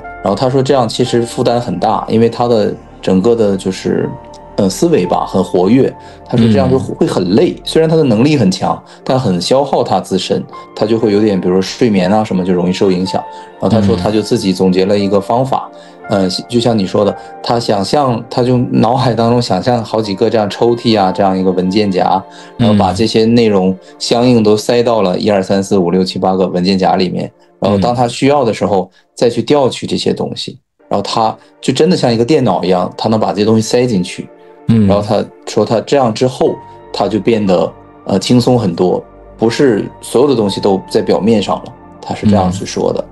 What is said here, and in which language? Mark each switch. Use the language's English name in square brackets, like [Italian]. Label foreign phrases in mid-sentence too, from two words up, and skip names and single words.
[Chinese] 然後他說這樣其實負擔很大，因為他的整個的就是思維吧很活躍，他說這樣就會很累。雖然他的能力很強，但很消耗他自身，他就會有點，比如說睡眠啊什麼就容易受影響。然後他說他就自己總結了一個方法。就像你說的，他想象，他就腦海當中想象好幾個這樣抽屜啊，這樣一個文件夾，然後把這些內容相應都塞到了1、2、3、4、5、6、7、8個文件夾裡面，然後當他需要的時候再去調取這些東西，然後他就真的像一個電腦一樣，他能把這些東西塞進去，然後他說他這樣之後，他就變得輕鬆很多，不是所有的東西都在表面上了，他是這樣去說的。